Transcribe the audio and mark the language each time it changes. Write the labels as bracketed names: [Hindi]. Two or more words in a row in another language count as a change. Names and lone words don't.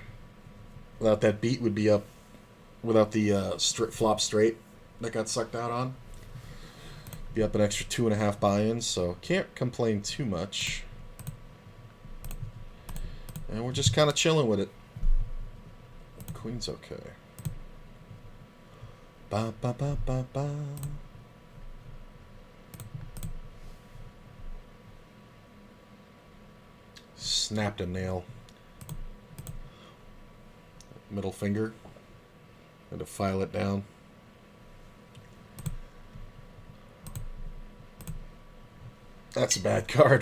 [English] Without that beat, would be up. Without the flop straight that got sucked out on, be up an extra 2.5 buy-ins. So can't complain too much. And we're just kind of chilling with it. Queen's okay. Ba ba ba ba ba. Snapped a nail. Middle finger. Had to file it down. That's a bad card.